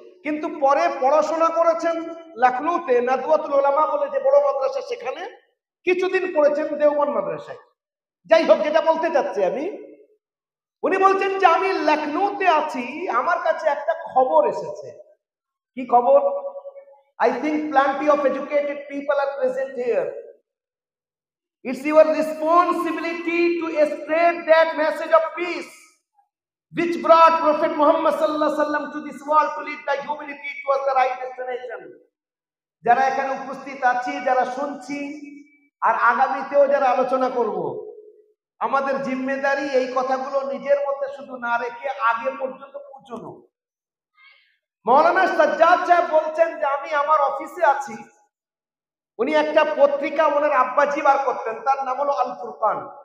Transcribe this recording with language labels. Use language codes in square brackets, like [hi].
[bn] কিন্তু পরে পড়াশোনা করেছেন লখনৌতে, নাদওয়াতুল উলামা বলে যে বড় মাদ্রাসা, সেখানে। কিছুদিন পড়েছেন দেওবন্দ মাদ্রাসায়। যাই হোক, যেটা বলতে চাচ্ছি আমি, উনি বলছেন যে আমি লখনৌতে আছি, আমার কাছে একটা খবর এসেছে। কি খবর? [en] I think plenty of educated people are present here. It's your responsibility to spread that message of peace which brought Prophet Muhammad sallallahu alaihi wasallam to this world to lead the humanity towards the right destination. [bn] যারা এখানে উপস্থিত আছি, যারা শুনছি, আর আগামীতেও যারা আলোচনা করব, আমাদের জিম্মেদারি এই কথাগুলো নিজের মধ্যে শুধু না রেখে আগে পর্যন্ত পৌঁছানো। মৌলানা সাজ্জাদ সাহেব বলছেন যে আমি আমার অফিসে আছি, উনি একটা পত্রিকা ওনার আব্বাজি বার করতেন, তার নাম হলো আল ফুরকান।